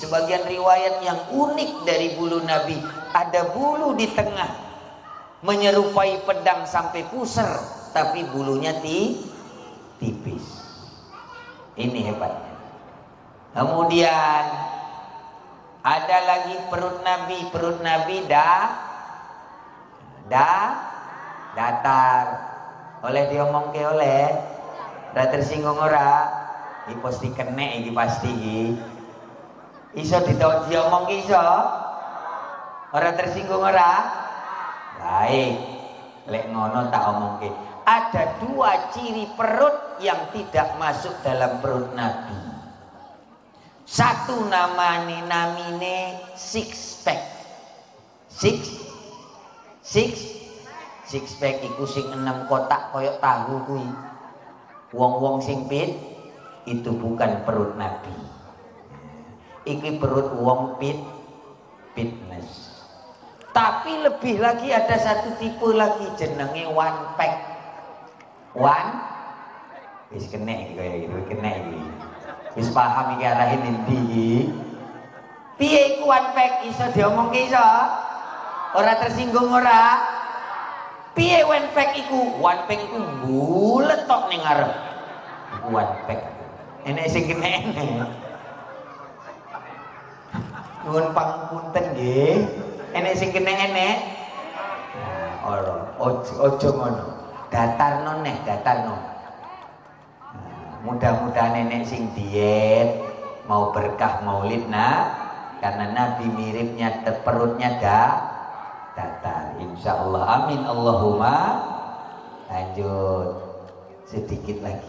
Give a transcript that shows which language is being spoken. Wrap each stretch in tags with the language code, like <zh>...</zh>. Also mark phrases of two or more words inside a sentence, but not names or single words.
<id>Sebagian riwayat yang unik dari bulu Nabi, ada bulu di tengah menyerupai pedang sampai pusar, tapi bulunya tipis. Ini hebatnya. Kemudian ada lagi perut Nabi datar.</id> <jv>Oleh diomong ke oleh ora tersinggung ora? Iki pasti kena iki pasti iki. Iso diomong iso? Ora tersinggung ora? Baik. Lek ngono tak omongke.</jv> <id>Ada dua ciri perut yang tidak masuk dalam perut Nabi. Satu namine</id> <en>six pack. Six pack</en> <jv>iku sing 6 kotak koyok tahu kuwi. Wong-wong sing</jv> <id>fit itu bukan perut Nabi.</id> <jv>Iki perut wong fitness.</jv> <id>Tapi lebih lagi ada satu tipe lagi jenenge</id> <en>one pack.</en> <jv>Wis kena iki kaya gitu, kena iki. Wis paham iki arahe ndi. Piye iku</jv> <en>one pack</en> <jv>iso diomongke iso? Ora tersinggung ora? Piye</jv> <en>one pack</en> <jv>iku?</jv> <en>One pack</en> <jv>iku bulet tok ning ngarep. Iku</jv> <en>one pack.</en> <jv>Enek sing kena enek. Nuwun pangapunten nggih. Enek sing kena enek. Ojo ngono. Datarno.</jv> <id>Mudah-mudahan nenek sing diet mau berkah maulid karena Nabi miripnya perutnya datar. Insyaallah amin Allahumma. Lanjut sedikit lagi.</id>